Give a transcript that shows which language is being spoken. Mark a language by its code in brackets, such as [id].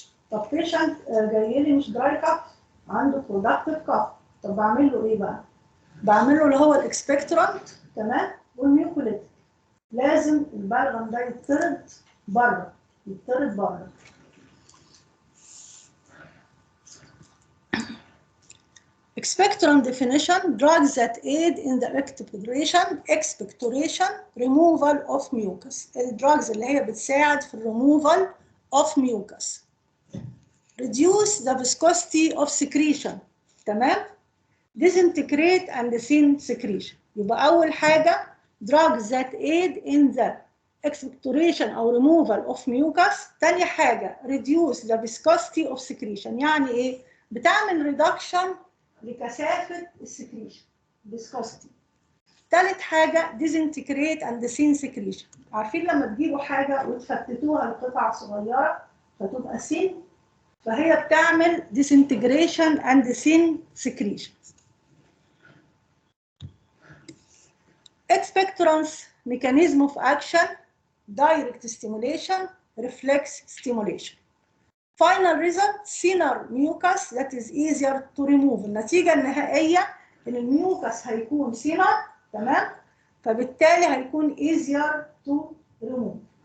[ar] طب بيشنت جاي لي مش دراي كاف، عنده برودكتيف كاف، طب بعمل له ايه بقى؟ بعمل له اللي هو الاكسبكتورنت، تمام، والميوكوليتيك. لازم البلغم ده يتطرد بره، يتطرد بره. [en] Expectorant definition: drugs that aid in the expectoration, removal of mucus. [ar] الدراجز اللي هي بتساعد في [en] removal of mucus. Reduce the viscosity of secretion. تمام؟ Disintegrate and thin secretion. [ar] يبقى أول حاجة [en] drugs that aid in the expectoration أو removal of mucus. [ar] تاني حاجة [en] reduce the viscosity of secretion. [ar] يعني إيه؟ بتعمل reduction لكثافة السكريشن، viscosity. ثالث حاجة [en] disintegrate and thin secretion. [ar] عارفين لما تجيبوا حاجة وتفتتوها لقطع صغيرة فتبقى thin، فهي بتعمل [en] disintegration and thin secretion. Expectorants mechanism of action: direct stimulation, reflex stimulation. Final result: thinner mucus that is easier to remove. [ar] النتيجة النهائية إن الميوكس هيكون thinner، تمام؟ فبالتالي هيكون [en] easier to remove.